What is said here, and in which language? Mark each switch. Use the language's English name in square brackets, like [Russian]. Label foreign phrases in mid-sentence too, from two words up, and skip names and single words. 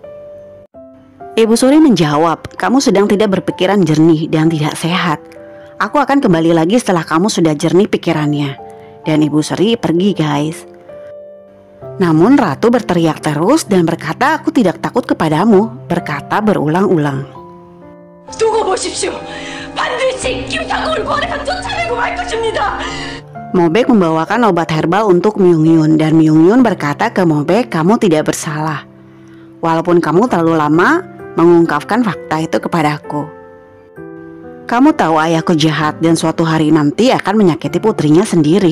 [Indonesian] Ibu Suri menjawab, kamu sedang tidak berpikiran jernih dan tidak sehat. Aku akan kembali lagi setelah kamu sudah jernih pikirannya. Dan Ibu Suri pergi guys. Namun Ratu berteriak terus dan berkata aku tidak takut kepadamu. Berkata berulang-ulang. [Korean] 두고 보십시오. 반드시 김상국을 고아내서 쫓아내고 말 것입니다. [Indonesian] Mobek membawakan obat herbal untuk Myung-yun. Dan Myung-yun berkata ke Mobek kamu tidak bersalah. Walaupun kamu terlalu lama mengungkapkan fakta itu kepadaku. Kamu tahu ayahku jahat dan suatu hari nanti akan menyakiti putrinya sendiri.